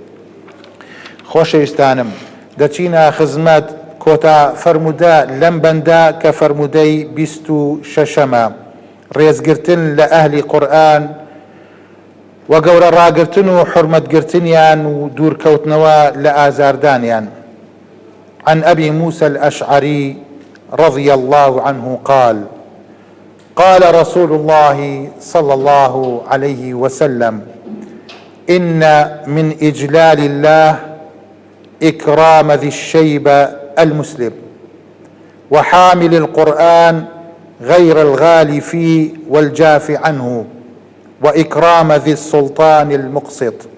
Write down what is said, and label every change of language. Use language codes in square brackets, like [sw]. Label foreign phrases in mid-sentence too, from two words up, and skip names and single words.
[ckb] خۆشەویستانم، دەچینە خزمەت کۆتا فەرمودە لەم بەندە کە فەرمودەی 26ەمە، ڕێزگرتن لە ئەهلی قورئان و گەورە ڕاگرتن و حورمەتگرتنیان و دوورکەوتنەوە لە ئازاردانیان. [ar] عن أبي موسى الأشعري رضي الله عنه قال قال رسول الله صلى الله عليه وسلم إن من إجلال الله إكرام ذي الشيبة المسلم وحامل القرآن غير الغالي فيه والجاف عنه وإكرام ذي السلطان المقسط.